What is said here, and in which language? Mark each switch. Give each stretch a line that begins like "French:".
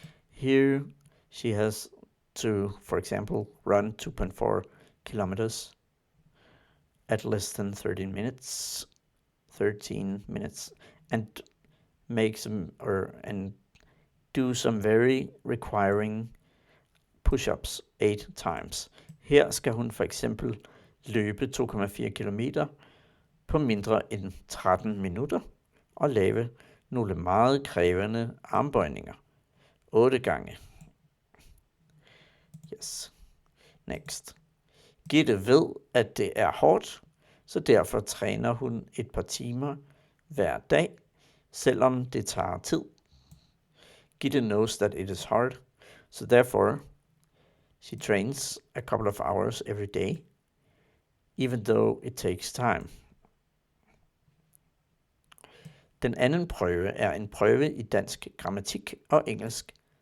English: Here she has to, for example, run 2.4 kilometers at less than 13 minutes, and make some and do some very requiring push-ups 8 times.
Danish: Her skal hun for eksempel løbe 2,4 kilometer på mindre end 13 minutter og lave nogle meget krævende armbøjninger 8 gange.
English: Yes. Next.
Danish: Gitte ved, at det er hårdt, så derfor træner hun et par timer hver dag, selvom det tager tid.
English: Gitte knows that it is hard, so therefore she trains a couple of hours every day, even though it takes time.
Danish: Den anden prøve er en prøve i dansk grammatik og engelsk